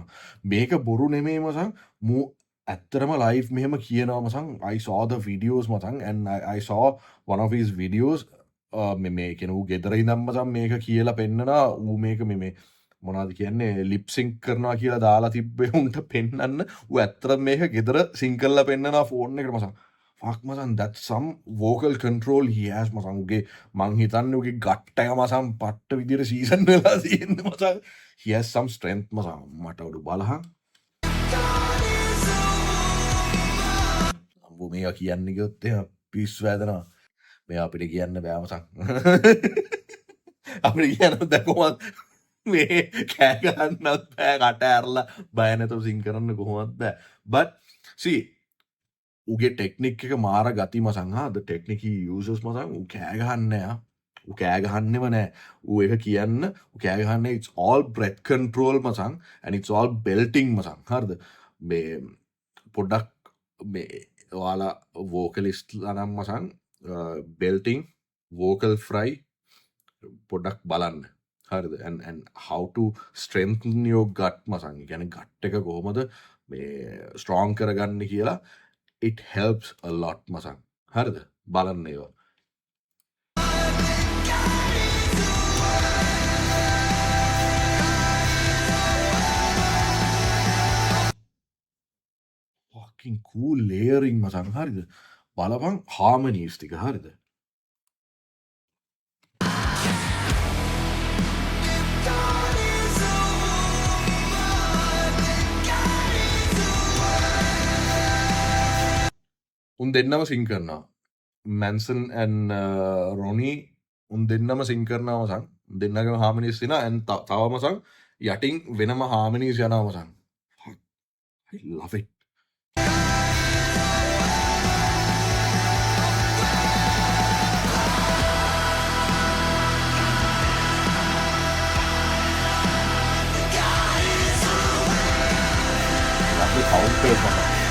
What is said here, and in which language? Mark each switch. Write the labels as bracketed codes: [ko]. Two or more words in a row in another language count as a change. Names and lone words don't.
[si] මේක බොරු නෙමෙයි මසං. මූ ඇත්තරම live මෙහෙම කියනවා මසං. [en] I saw the videos මසං, and I saw one of his videos [si] මේ කියන ඌ ගෙදර ඉඳන් මසං මේක කියලා පෙන්නනවා. ඌ මේක මේ මොනවද කියන්නේ lip sync කරනවා කියලා දාලා තිබ්බේ උන්ට පෙන්නන්න. ඌ ඇත්තටම මේක ගෙදර sync කරලා පෙන්නනවා phone එකට මසං. [en] fuck මසං, that's some vocal control he has මසං. [si] උගේ මං හිතන්නේ උගේ gut එක මසං පට්ට විදියට season වෙලා තියෙන්නේ මසං. [en] he has some strength මසං. [si] මට උඩ බලහන්. අම්බෝ මේවා කියන්න ගියොත් එහෙම පිස්සු වැදෙනවා. මේවා අපිට කියන්න බෑ මසං. අපිට කියන්න බෑ කොහොමද මේ කෑ ගන්නත් බෑ, කට ඇරලා බය නැතුව සිං කරන්න කොහොමද බෑ. [en] but see [si] උගේ ටෙක්නික් එක මාර ගති මසං. [en] the technique he uses [si] මසං ඌ කෑ ගහන්නේ නෑ. ඌ කෑ ගහන්නෙම නෑ. ඌ එක කියන්න ඌ කෑ ගහන්නේ [en] it's all breath control මචං and it's all belting මචං. හරිද? [si] මේ පොඩ්ඩක් මේ ඔයාලා වෝකලිස්ට්ලා නම් මචං [en] belting vocal fry [si] පොඩ්ඩක් බලන්න. හරිද? [en] and how to strengthen your gut මචං. [si] ඒ කියන්නේ gut එක කොහොමද මේ strong කරගන්න කියලා [en] it helps a lot [si] මචං. හරිද? බලන්න ඒවා. [en] fucking cool layering මචං. හරිද? [si] බලපන් harmonies ටික. හරිද? උන් දෙන්නම සිං කරනවා. මැන්සන් and රොනි උන් දෙන්නම සිං කරනවා මචං. දෙන්නගේම harmonies තියෙනවා and තව මචං යටින් වෙනම harmonies යනවා මචං. [en] I love it. Lovely counters මචං.